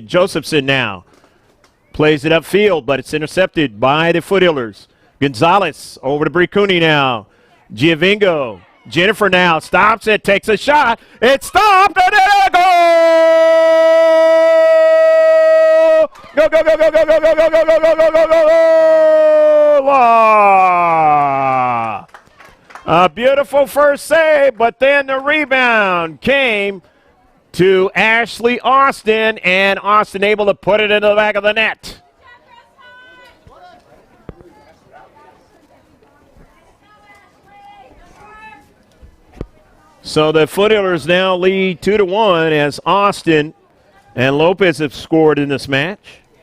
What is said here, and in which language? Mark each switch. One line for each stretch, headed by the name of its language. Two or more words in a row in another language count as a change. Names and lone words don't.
English: Josephson now plays it upfield, but it's intercepted by the Foothillers. Gonzalez over to Bricuni now. Giovingo. Jennifer now stops it, takes a shot. It's stopped, and then a goal! Go, go, go, go, go, go, go, go, go, go, go, go, go, go, go! A beautiful first save, but then the rebound came to Ashley Austin, and Austin able to put it into the back of the net. So the Foothillers now lead 2-1 as Austin and Lopez have scored in this match.